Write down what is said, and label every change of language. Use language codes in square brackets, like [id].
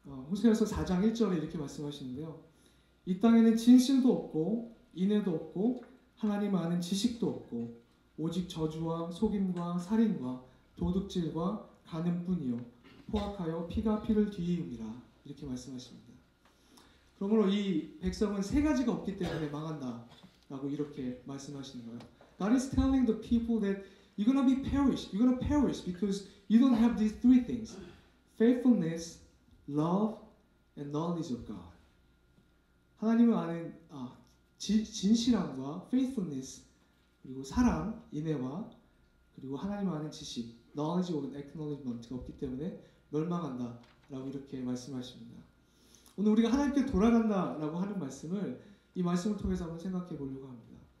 [ko] 호세아서 4장 1절에 이렇게 말씀하시는데요. 이 땅에는 진실도 없고 인애도 없고 하나님을 아는 지식도 없고 오직 저주와 속임과 살인과 도둑질과 간음뿐이요 포악하여 피가 피를 뒤이음이라 이렇게 말씀하십니다. 그러므로 이 백성은 세 가지가 없기 때문에 망한다 라고 이렇게 말씀하시는 거예요. [en] God is telling the people that you're gonna be perish, you're gonna perish because you don't have these three things: faithfulness, love, and knowledge of God. [ko] 하나님을 아는 진실함과 faithfulness, 그리고 사랑, 인애와 그리고 하나님을 아는 지식, [en] knowledge or acknowledgement [ko] 가 없기 때문에 멸망한다 라고 이렇게 말씀하십니다. 오늘 우리가 하나님께 돌아간다라고 하는 말씀을 이 말씀을 통해서 한번 생각해 보려고 합니다.